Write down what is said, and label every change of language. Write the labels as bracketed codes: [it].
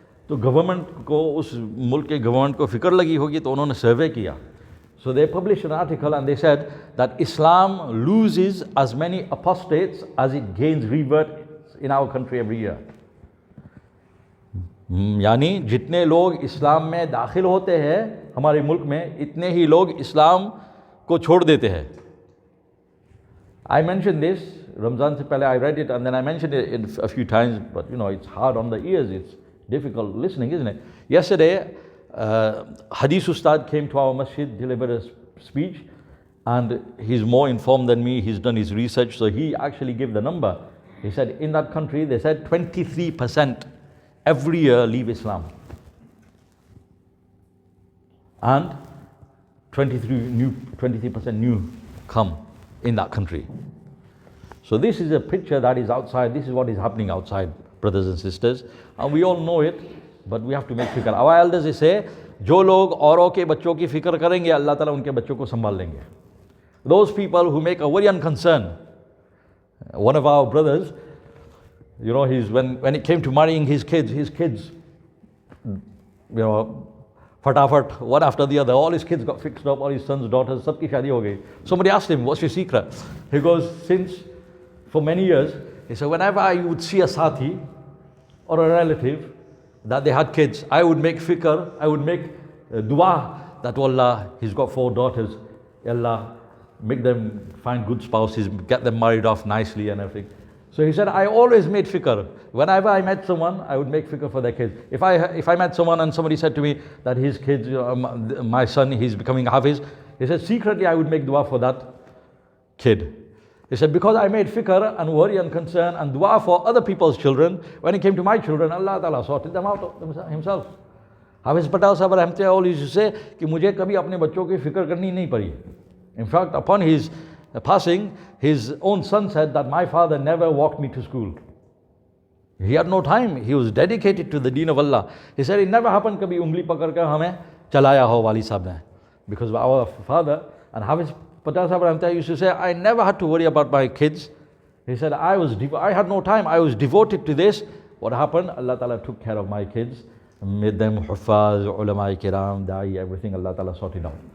[hi] तो गवर्नमेंट को, उस मुल्क के गवर्नमेंट को फिक्र लगी होगी, तो उन्होंने सर्वे किया. [en] So they published an article and they said that Islam loses as many apostates as it gains reverts in our country every year. [hi] यानी जितने लोग इस्लाम में दाखिल होते हैं हमारे मुल्क में, इतने ही लोग इस्लाम को छोड़ देते हैं. [en] I mentioned this, [hi] Ramzan se pehle [en] I read it and then I mentioned it a few times, but you know, it's hard on the ears, it's difficult listening, isn't it? Yesterday, Hadith Ustad came to our masjid, delivered a speech, and he's more informed than me, he's done his research, so he actually gave the number. He said in that country, they said 23% every year leave Islam. And 23% new come in that country. So this is a picture that is outside, this is what is happening outside, brothers and sisters. And we all know it, but we have to make fikr. Our elders they say, [hi] जो लोग औरों के बच्चों की फिक्र करेंगे, अल्लाह ताला उनके बच्चों को संभाल लेंगे. [en] Those people who make a worry and concern. One of our brothers, you know, when it came to marrying his kids, you know, fatafat, one after the other, all his kids got fixed up, all his sons, daughters, [hi] sabki shadi ho gayi. [en] Somebody asked him, what's your secret? He goes, for many years, he said, whenever I would see a sathi or a relative that they had kids, I would make fikr, I would make dua that, oh Allah, he's got 4 daughters, Allah, make them find good spouses, get them married off nicely and everything. So he said, I always made fikr. Whenever I met someone, I would make fikr for their kids. If I met someone and somebody said to me that his kids, my son, he's becoming hafiz, he said, secretly I would make dua for that kid. He said, because I made fikr and worry and concern and dua for other people's children, when it came to my children, Allah Ta'ala sorted them out himself. [hi] Hafiz Patel Sahib Rahmatullah [en] always used to say [hi] कि मुझे कभी अपने बच्चों की फिक्र करनी नहीं पड़ी. [en] In fact, upon his passing, his own son said that my father never walked me to school. He had no time. He was dedicated to the deen of Allah. He said it never happened [hi] कभी उंगली पकड़ कर हमें चलाया हो वाली साहब ने. [en] Because our father and Hafiz Patel Sahib Rahmatullah used to say, I never had to worry about my kids. He said, I had no time. I was devoted to this. What happened? Allah Ta'ala took care of my kids, made them huffaz, ulama kiram, da'i, everything Allah Ta'ala sorted out.